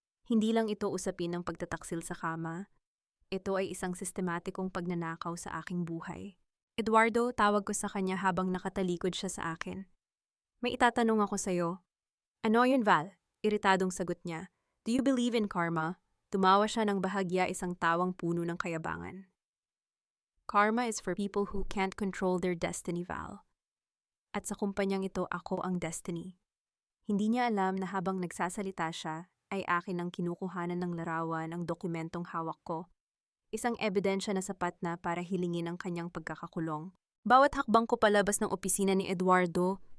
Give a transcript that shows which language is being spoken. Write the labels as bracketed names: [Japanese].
[Filipino] Hindi lang ito usapin ng pagtataksil sa kama, ito ay isang sistematikong pagnanakaw sa aking buhay. Eduardo, tawag ko sa kanya habang nakatalikod siya sa akin. May itatanong ako sa'yo. Ano yun, Val? Iritadong sagot niya. [English] Do you believe in karma? [Filipino] Tumawa siya ng bahagya, isang tawang puno ng kayabangan. [English] Karma is for people who can't control their destiny, Val. [Filipino] At sa kumpanyang ito, ako ang destiny. Hindi niya alam na habang nagsasalita siya, ay akin ang kinukuhanan ng larawan ang dokumentong hawak ko. Isang ebidensya na sapat na para hilingin ang kanyang pagkakakulong. Bawat hakbang ko palabas ng opisina ni Eduardo